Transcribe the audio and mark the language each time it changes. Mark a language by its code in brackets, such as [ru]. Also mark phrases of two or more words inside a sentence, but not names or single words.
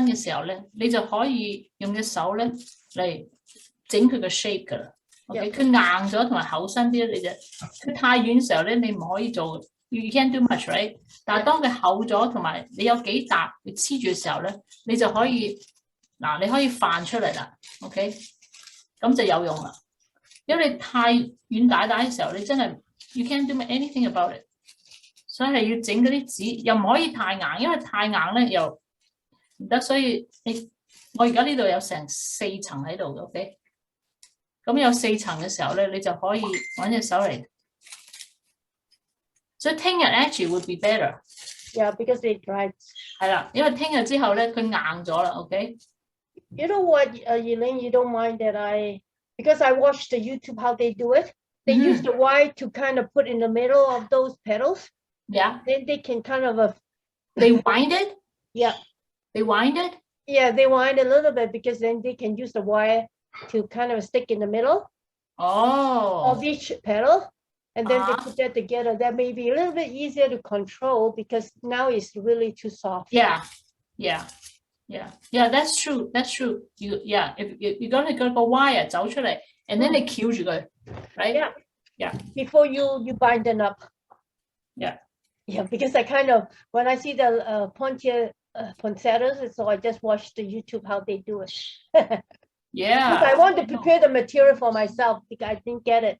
[yue] 嘅時候咧，你就可以用隻手咧嚟整佢個 shape 噶啦。OK， 佢硬咗同埋厚身啲咧，你就佢太軟嘅時候咧，你唔可以做 ， [en] you can't do much right。 [yue] 但係當佢厚咗同埋你有幾笪佢黐住嘅時候咧，你就可以嗱，你可以泛出嚟啦。OK， 咁就有用啦。因為你太軟大嘅時候，你真係 [en] you can't do anything about it。 [yue] 所以係要整嗰啲紙，又唔可以太硬，因為太硬咧又唔得。所以我而家呢度有成4層喺度嘅 ，OK。咁有4層嘅時候咧，你就可以揾隻手嚟。所以聽日 [en] actually would be better。 Yeah, because they dried. [yue] 係啦，因為聽日之後咧，佢硬咗啦 ，OK。 [en] You know what, Elaine, you don't mind that because I watched the YouTube how they do it. They use the wire to kind of put in the middle of those petals. Yeah. Then they can kind of they wind it. Yeah. They wind it. Yeah, they wind a little bit because then they can use the wire to kind of stick in the middle of each petal, and then they put that together. That may be a little bit easier to control because now it's really too soft. Yeah. That's true. If you're gonna go wire [yue] 走出嚟 [en] and then [yue] 你翹住佢 [en] right? Yeah. Before you bind them up. Yeah, because I kind of, when I see the poinsettias, so I just watch the YouTube how they do it. Yeah. Because I want to prepare the material for myself because I didn't get it.